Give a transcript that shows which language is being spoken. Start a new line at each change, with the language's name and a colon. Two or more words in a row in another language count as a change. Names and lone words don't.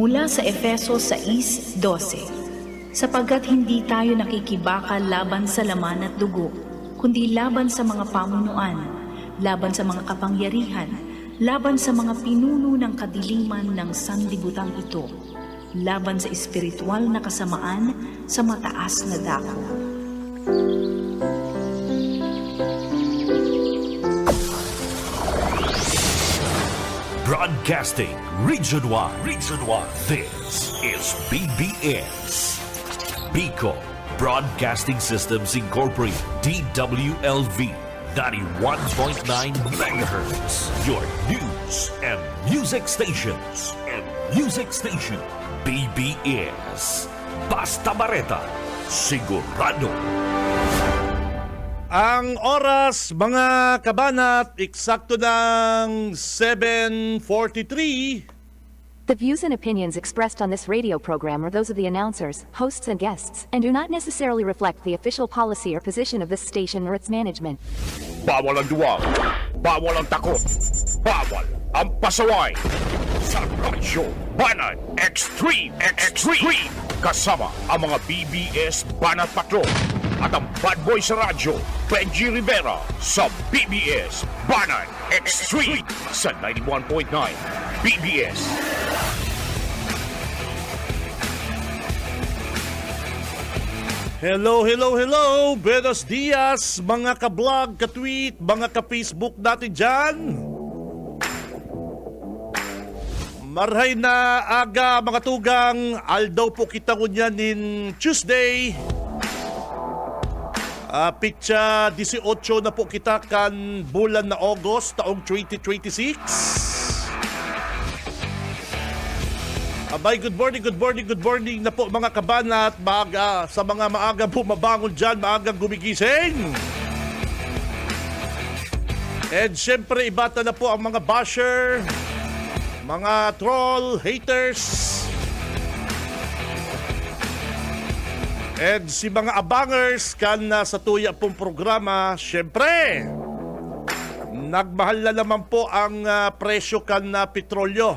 Filipino: sa Efeso 6:12, sapagkat hindi tayo nakikibaka laban sa laman at dugo, kundi laban sa mga pamunuan, laban sa mga kapangyarihan, laban sa mga pinuno ng kadiliman ng sanlibutan ito, laban sa espiritual na kasamaan sa mataas na dako.
English: Broadcasting Region 1. This is BBS. Bicol Broadcasting Systems Incorporated. DWLV 91.9 MHz. Your news and music stations.
Bikol: BBS. Basta Bareta.
Filipino: Sigurado. Ang oras, mga kabanat, eksakto ng 7:43.
English: The views and opinions expressed on this radio program are those of the announcers, hosts, and guests, and do not necessarily reflect the official policy or position of this station or its management.
Filipino: Bawal ang duwag, bawal ang takot, bawal ang pasaway. Sa Radyo Banat Extreme, kasama ang mga BBS Banat Patrol at ang
English: bad boy
Filipino: sa radyo, Benji Rivera sa BBS Banat Extreme sa 91.9 BBS. Hello!
Spanish: Buenos dias,
Filipino: mga ka-vlog, ka-tweet, mga ka-Facebook natin dyan.
Bikol: Marhay na aga, mga tugang. Aldaw po kita ngunyan in Tuesday. Pitsa 18 na po kita kan bulan na August taong 2026. Abay,
English: good morning
Filipino: na po mga kabanat. Maaga, sa mga maaga bumabangon dyan, maagang gumigising. And syempre, ibata na po ang mga basher, mga troll, haters.
Bikol: And si mga abangers kan sa tuya pong programa, syempre, nagmahal na naman po ang presyo kan petrolyo.